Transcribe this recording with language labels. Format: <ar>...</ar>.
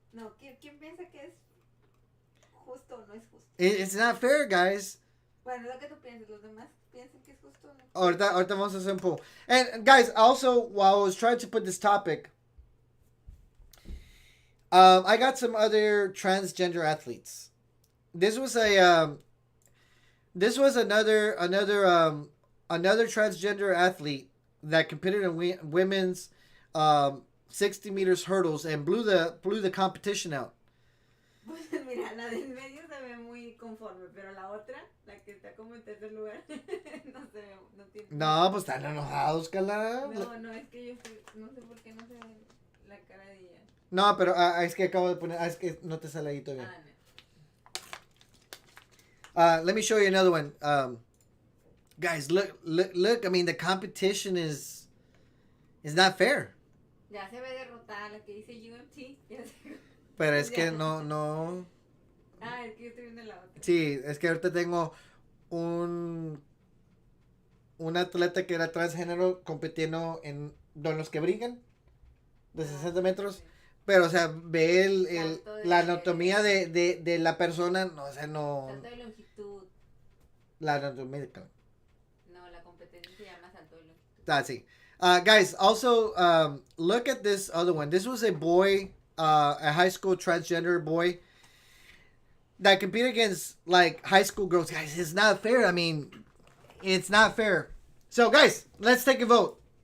<es>No, ¿quién piensa que es justo o no es justo?</es> <en>It's not fair, guys.</en> <es>Bueno, lo que tú piensas, los demás piensan que es justo o no. Ahorita vamos a hacer un poll.</es> <en>And guys, also, while I was trying to put this topic, I got some other transgender athletes. This was another transgender athlete that competed in women's 60 meters hurdles and blew the competition out.</en> <es>Pues mira, la del medio se ve muy conforme, pero la otra, la que está como en tercer lugar, no se ve, no tiene. No, pues están enojados, Cala. No, es que yo no sé por qué no se ve la cara de ella. No, pero es que acabo de poner, es que no te sale ahí todavía. No.</es> <en>Let me show you another one. Guys, look. I mean, the competition is not fair.</en> <es>Ya se ve derrotada la que dice UMT. Ya se... Pero es que no. Ah, es que yo estoy viendo la otra. Sí, es que ahorita tengo un atleta que era transgénero compitiendo en los que brincan de 60 metros. Pero, o sea, ve la anatomía de la persona, no, o sea, no. Salto de longitud. La anatomía. No, la competencia se llama salto de longitud. Sí.</es> <en>Guys, also, look at this other one. This was a boy, a high school transgender boy that competed against, like, high school girls. Guys, it's not fair. I mean, it's not fair. So, guys, let's take a vote.</en>